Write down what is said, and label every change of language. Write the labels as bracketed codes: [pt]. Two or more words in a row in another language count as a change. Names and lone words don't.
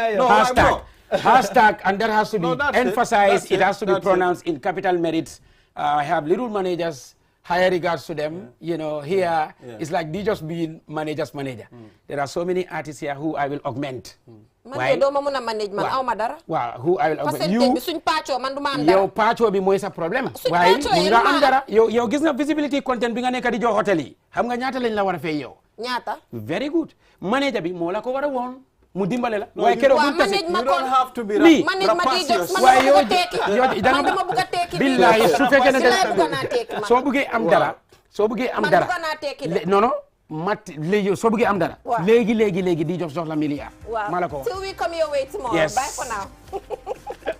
[en] No, hashtag, and that has to be emphasized. It has to be pronounced in capital merits. I have little managers. Higher regards to them. You know, here it's like D-Jobs being manager's manager. There are so many artists here who I will augment. [wo] Man, do ma manage man aw ma dara. Waaw, [en] who I will augment. [wo] You suñ pàccoo man duma am dara. Yow pàccoo bi mooy sa problème. Waaye mu nga am dara. Yow gis nga [en] visibility content [wo] bi nga nekk di jox hotel yi. Xam nga ñaata lañ la war a fay yow. Ñaata. [en] Very good. [wo] Manager bi moo la ko war a woon. Mu dimbale la. Waaye keroog bu tase. [en] You don't have to be rapacious. [wo] Waaye yow dama bëgg a tekki. Billahi su fekkee ne soo bëggee am dara. Soo bëggee am dara. Non. Léegi soo bëggee am dara. léegi di jox la milliard. Wow. maa la ko wax. [en] Till we come your way tomorrow. Yes. Bye for now.